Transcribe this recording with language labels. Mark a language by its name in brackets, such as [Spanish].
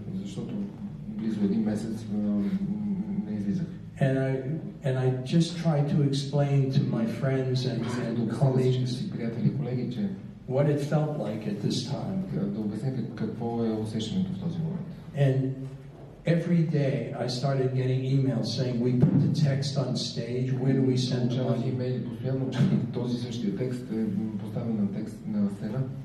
[Bulgarian] Защото близо един месец не излизах. [English] And I just tried to explain to my friends and colleagues what it felt like at this time. [Bulgarian] Да обясня какво е усещането в този момент. [English] And every day I started getting emails saying we put the text on stage. Where do we send the money? [Bulgarian] Имейли постоянно, че този същия текст е поставен на текст на сцена.